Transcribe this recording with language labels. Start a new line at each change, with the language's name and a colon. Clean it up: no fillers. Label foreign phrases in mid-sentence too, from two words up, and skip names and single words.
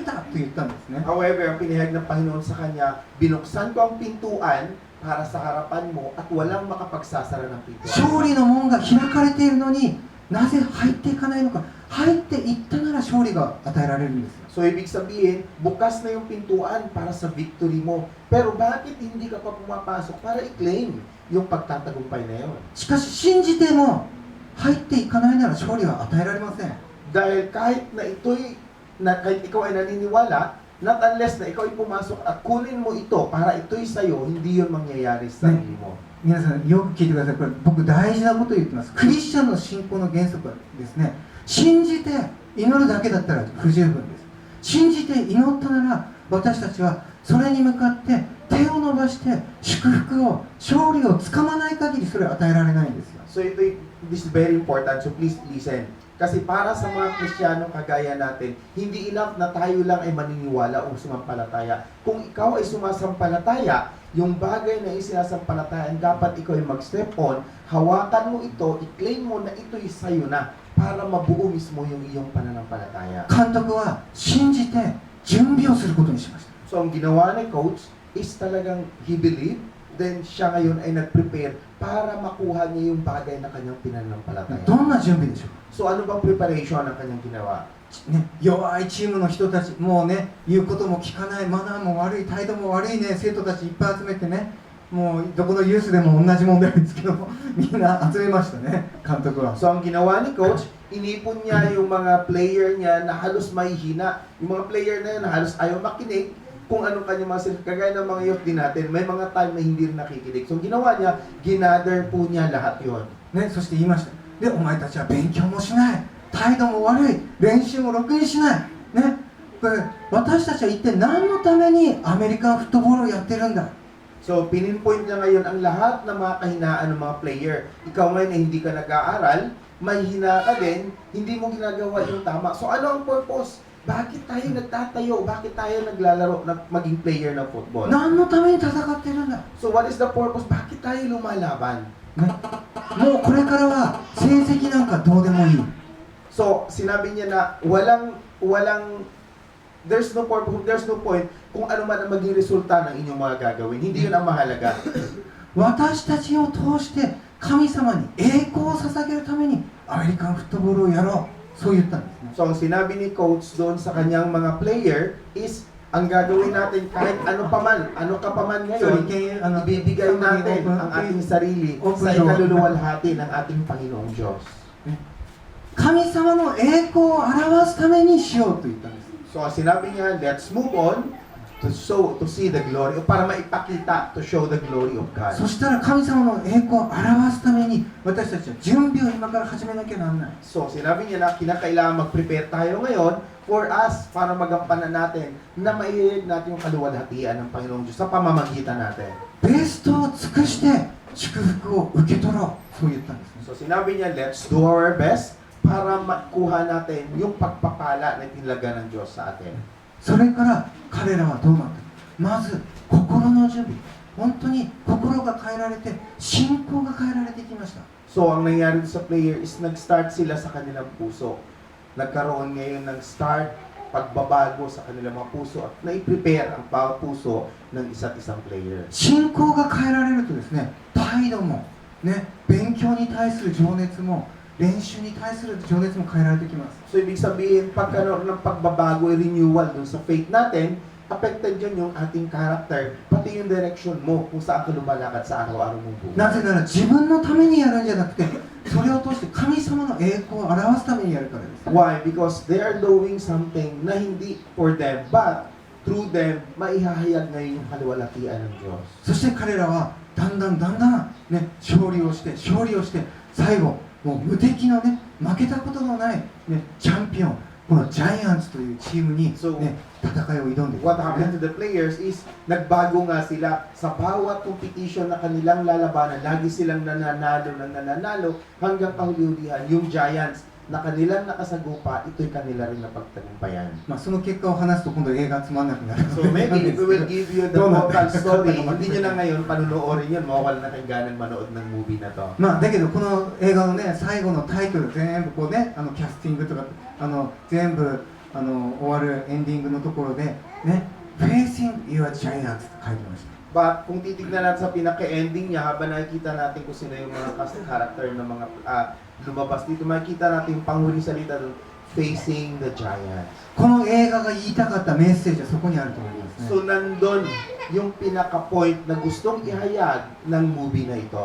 Filipino: However, ang pinahayag ng Panginoon sa kanya, binuksan ko ang pintuan para sa harapan mo at walang makapagsasara ng pinto.
Japanese: 勝利の門が開かれているのになぜ入っていかないのか。入っていったなら勝利が与えられるんですよ。
Filipino: So, ibig sabihin, bukas na yung pintuan para sa victory mo. Pero bakit hindi ka pa pumapasok para i-claim yung pagtatagumpay na yun?
Japanese: しかし信じても入っていかないなら勝利は与えられません。
Filipino: Dahil kahit ikaw ay naniniwala,
English: not unless
Filipino: na ikaw ay pumasok at kunin mo ito para ito'y sa'yo, hindi yun mangyayari sa sarili mo.
Japanese: 皆さんよく聞いてください。これ僕大事なことを言ってます。クリスチャンの信仰の原則はですね、信じて祈るだけだったら不十分です。信じて祈ったなら私たちはそれに向かって手を伸ばして祝福を勝利をつかまない限りそれは与えられないんですよ。
English: So this is very important, so please listen.
Filipino: Kasi para sa mga Kristiyano kagaya natin, hindi enough na tayo lang ay maniniwala o sumampalataya. Kung ikaw ay sumasampalataya, yung bagay na isinasampalatayaan, dapat ikaw ay mag-step on, hawakan mo ito, i-claim mo na ito'y sa'yo na para mabuo mismo yung iyong pananampalataya.
Japanese: 監督は信じて準備をすることにしました。
Filipino: So ang ginawa ni coach is talagang
English: he believed,
Filipino: then siya ngayon ay nag-prepare para makuha niya yung bagay na kanyang pinanampalataya.
Japanese: どんな準備でしょうか。
Filipino: So ano bang preparation ang kanyang ginawa?
Japanese: ね、弱いチームの人たち、もうね、言うことも聞かない、マナーも悪い、態度も悪いね、生徒たちいっぱい集めてね、もうどこのユースでも同じ問題ですけども、みんな集めましたね、監督は。
Filipino: So ang ginawa ni coach, inipon niya yung mga player niya na halos mahihina. Yung mga player na yun na halos ayaw makinig kung anong kanyang mga sinasabi. Kagaya ng mga youth din natin, may mga time na hindi rin nakikinig. So ang ginawa niya, ginather po niya lahat yun.
Japanese: ね、そして言いました。で、お前たちは勉強もしない、態度も悪い、練習もろくにしない。ね、これ私たちは一体何のためにアメリカンフットボールをやってるんだ。
Filipino: So pininpoint niya ngayon ang lahat ng mga kahinaan ng mga player. Ikaw ngayon ay hindi ka nag-aaral, mahihina ka din, hindi mo ginagawa yung tama. So ano ang purpose? Bakit tayo nagtatayo? Bakit tayo naglalaro na maging player ng football?
Japanese: 何のために戦ってるんだ。
English: So what is the purpose?
Filipino: Bakit tayo lumalaban?
Japanese: ね、もうこれからは成績なんかどうでもいい。
Filipino: So sinabi niya na
English: there's no purpose, there's no point
Filipino: kung ano man ang maging resulta ng inyong mga gagawin. Hindi yun ang mahalaga.
Japanese: 私たちを通して神様に栄光を捧げるためにアメリカンフットボールをやろう。そう言ったんですね。
Filipino: So ang sinabi ni coach doon sa kanyang mga player is ang gagawin natin kahit ano ka pa man ngayon, ibibigay natin ang ating sarili sa ikaluluwalhati ng ating Panginoong Diyos.
Japanese: 神様の栄光を表すためにしようと言ったんです。
Filipino: So sinabi niya,
English: let's move on to see the glory,
Filipino: o para maipakita,
English: to show the glory of God.
Japanese: そしたら神様の栄光を表すために私たちは準備を今から始めなきゃならない。
Filipino: So sinabi niya na kinakailangan mag-prepare tayo ngayon
English: for us
Filipino: para magampanan natin na maihilig natin yung kaluwalhatian ng Panginoong Diyos sa pamamagitan natin.
Japanese: ベストを尽くして祝福を受け取ろう。そう言ったんですね。
Filipino: So sinabi niya,
English: let's do our best
Filipino: para makuha natin yung pagpapala na tinlaga ng Diyos sa atin.
Japanese: それから彼らはどうなったの。まず心の準備。本当に心が変えられて信仰が変えられてきました。
Filipino: So ang nangyari sa player is nag-start sila sa kanilang puso. Nagkaroon ngayon ng start, pagbabago sa kanilang mga puso at nai-prepare ang bawat puso ng isa't isang player.
Japanese: 信仰が変えられるとですね、態度も、ね、勉強に対する情熱も、練習に対する情熱も変えられてきます。
Filipino: So ibig sabihin, pagkaroon ng pagbabago, renewal dun sa faith natin, affected yun yung ating character, pati yung direction mo kung saan ka lumalakad sa araw-araw mong buhay.
Japanese: なぜなら自分のためにやるんじゃなくて、それを通して神様の栄光を表すためにやるからです。
English: Why? Because they are doing something
Filipino: na hindi
English: for them, but through them,
Filipino: maihahayag ngayon yung kaluwalhatian ng Diyos.
Japanese: そして彼らはだんだん、ね、勝利をして、最後、もう無敵のね、負けたことのない、ね、チャンピオン、このジャイアンツというチームに、ね、戦いを挑んでいく。
English: What happened to the players is,
Filipino: nagbago nga sila sa bawat competition na kanilang lalabanan. Lagi silang nananalo hanggang kahuli-hulihan. Yung Giants na kanilang nakasagupa, ito'y kanila rin na pagtagumpayan.
Japanese: まあその結果を話すと今度映画つまんなくなる。
English: So maybe if we will give you the total story,
Filipino: hindi nyo na ngayon panunuorin yun, mawawala na kayong ganang manood ng movie na to.
Japanese: まあだけどこの映画のね最後のタイトル全部こうねキャスティングとか全部終わるエンディングのところでね Facing Your Giants って書いてました。
Filipino: But kung titignan natin sa pinaka-ending niya, habang nakikita natin kung sino yung mga
English: cast character
Filipino: ng mga lumabas dito, makikita natin yung panghuling salita doon,
English: facing the giants.
Japanese: この映画が言いたかったメッセージはそこにあると思いますね。
Filipino: So nandun yung pinaka-point na gustong ihayag ng movie na ito.